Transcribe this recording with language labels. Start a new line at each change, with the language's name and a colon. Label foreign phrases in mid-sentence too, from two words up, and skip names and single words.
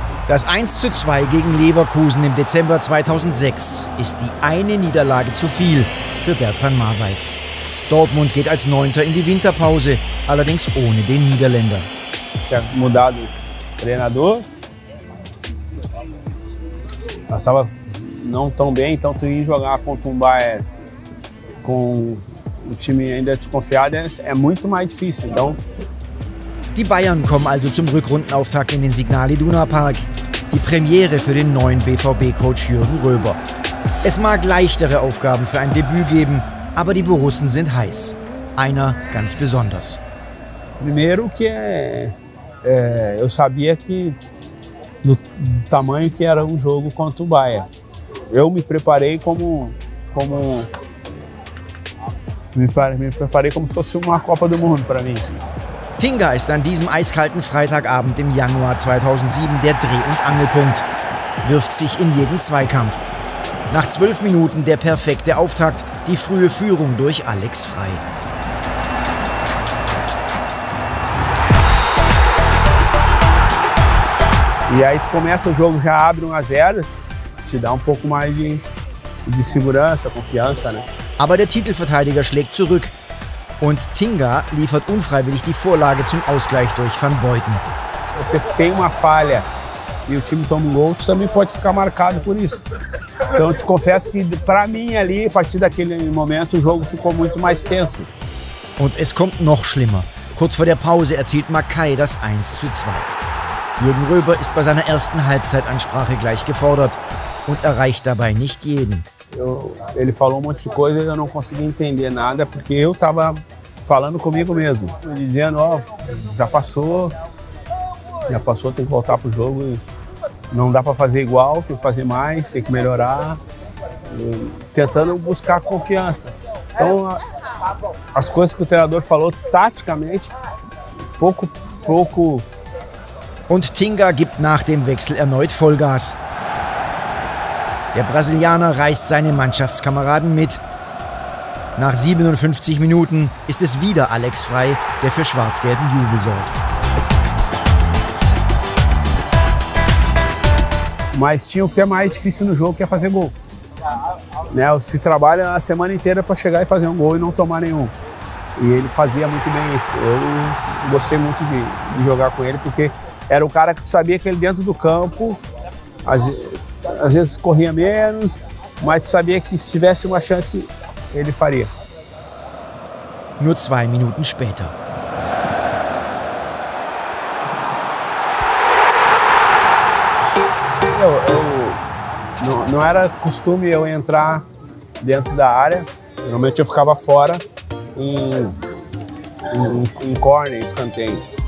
German: Das 1:2 gegen Leverkusen im Dezember 2006 ist die eine Niederlage zu viel für Bert van Marwijk. Dortmund geht als Neunter in die Winterpause, allerdings ohne den Niederländer.
Portuguese: Tinha mudado o treinador, nós estava não tão bem, então tu ir jogar contra Bayern com o Time ainda desconfiado é muito mais difícil. Então
German: die Bayern kommen also zum Rückrundenauftakt in den Signal Iduna Park. Die Premiere für den neuen BVB-Coach Jürgen Röber. Es mag leichtere Aufgaben für ein Debüt geben, aber die Borussen sind heiß. Einer ganz besonders.
Portuguese: Primeiro que eu sabia que do tamanho que era um jogo contra o Bayern. Eu me preparei me preparei como se fosse uma Copa do Mundo para mim.
German: Tinga ist an diesem eiskalten Freitagabend im Januar 2007 der Dreh- und Angelpunkt. Wirft sich in jeden Zweikampf. Nach 12 Minuten der perfekte Auftakt, die frühe Führung durch Alex Frei.
Portuguese: E aí tu começa o jogo, já abre 1-0, te dá pouco mais de segurança, confiança, né?
German: Aber der Titelverteidiger schlägt zurück und Tinga liefert unfreiwillig die Vorlage zum Ausgleich durch Van Beuten.
Portuguese: Você tem uma falha e o time toma gol, tu também pode ficar marcado por isso. Então eu te confesso que para mim ali, a partir daquele momento, o jogo ficou muito mais tenso.
German: Und es kommt noch schlimmer. Kurz vor der Pause erzielt Mackay das 1:2. Jürgen Röber ist bei seiner ersten Halbzeitansprache gleich gefordert und erreicht dabei nicht jeden.
Portuguese: Ele falou monte de coisa e eu não consegui entender nada, porque eu estava falando comigo mesmo. Dizendo, ó, já passou, tem que voltar pro jogo. E não dá para fazer igual, tem que fazer mais, tem que melhorar. Tentando buscar confiança. Então, as coisas que o treinador falou taticamente, pouco.
German: Und Tinga gibt nach dem Wechsel erneut Vollgas. Der Brasilianer reißt seine Mannschaftskameraden mit. Nach 57 Minuten ist es wieder Alex Frei, der für schwarz-gelben Jubel sorgt.
Portuguese: Mas tinha o que é mais difícil no jogo, que é fazer gol. Né? Se trabalha a semana inteira para chegar e fazer um gol e não tomar nenhum. E ele fazia muito bem isso. Eu gostei muito de jogar com ele, porque era o cara que tu sabia que ele dentro do campo, às vezes corria menos, mas tu sabia que se tivesse uma chance, ele faria.
German: Nur 2 Minuten später.
Portuguese: Não era costume eu entrar dentro da área, normalmente eu ficava fora em corner, escanteio.